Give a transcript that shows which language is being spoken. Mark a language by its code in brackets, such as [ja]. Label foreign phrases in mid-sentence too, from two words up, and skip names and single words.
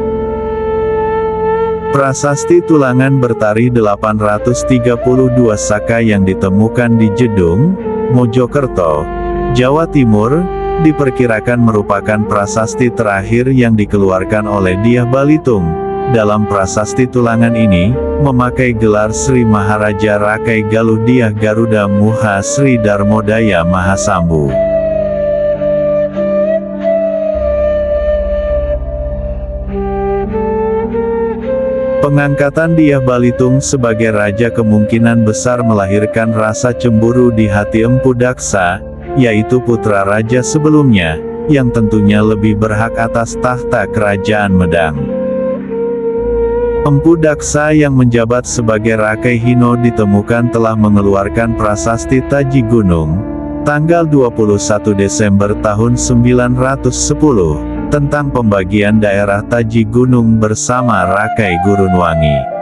[id] Prasasti Tulangan Bertarih 832 Saka yang ditemukan di Jedung, Mojokerto, Jawa Timur, diperkirakan merupakan prasasti terakhir yang dikeluarkan oleh Dyah Balitung. Dalam prasasti Tulangan ini, memakai gelar Sri Maharaja Rakai Galuh Dyah Garuda Muha Sri Darmodaya Mahasambu. Pengangkatan Dyah Balitung sebagai raja kemungkinan besar melahirkan rasa cemburu di hati Empu Daksa, yaitu putra raja sebelumnya, yang tentunya lebih berhak atas tahta kerajaan Medang. Empu Daksa yang menjabat sebagai Rakai Hino ditemukan telah mengeluarkan prasasti Taji Gunung, tanggal 21 Desember tahun 910, tentang pembagian daerah Taji Gunung bersama Rakai Gurunwangi.